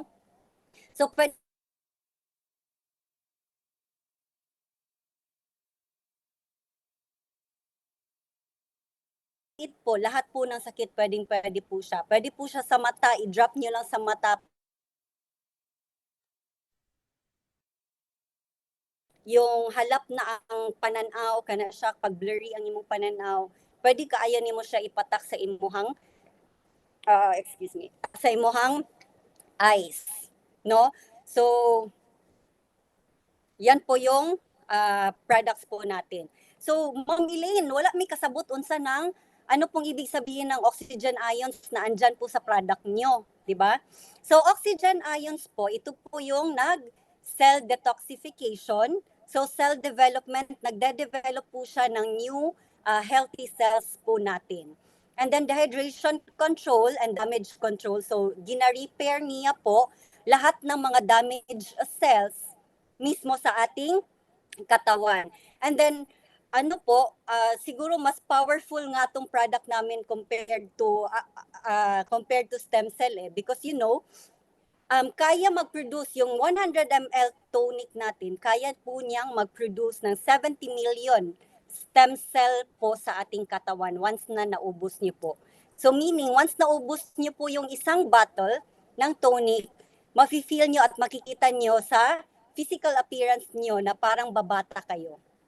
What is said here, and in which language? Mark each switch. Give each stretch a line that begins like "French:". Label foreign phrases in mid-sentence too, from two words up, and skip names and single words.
Filipino: So pwede po, lahat po ng sakit pwede po siya. Pwede po siya sa mata, i-drop nyo lang sa mata.
Cebuano: Yung halap na ang pananaw, kana siya, pag blurry ang imong pananaw, pwede kaayan nimo siya ipatak sa imuhang, sa imuhang eyes. No?
Filipino: So, yan po yung products po natin. So, Ma'am Elaine,
Cebuano: wala may kasabot unsa
Filipino: ng ano pong ibig sabihin ng oxygen ions na andyan po sa product nyo, di ba? So, oxygen ions po, ito po yung
English: cell detoxification.
Filipino: So,
English: cell development,
Filipino: nagde-develop po siya ng
English: new healthy cells
Filipino: po natin.
English: And then, dehydration control and damage control.
Filipino: So, gina-repair niya po lahat ng mga
English: damaged cells
Filipino: mismo sa ating katawan. And then, siguro mas powerful nga tong product namin
English: compared to stem cell because
Filipino: kaya mag-produce yung 100 ml tonic natin, kaya po niyang mag-produce ng 70 million
English: stem cell
Filipino: po sa ating katawan once na naubos niyo po. So meaning, once naubos niyo po yung isang bottle ng tonic, mafe-feel niyo at makikita niyo sa
English: physical appearance
Filipino: niyo na parang babata kayo.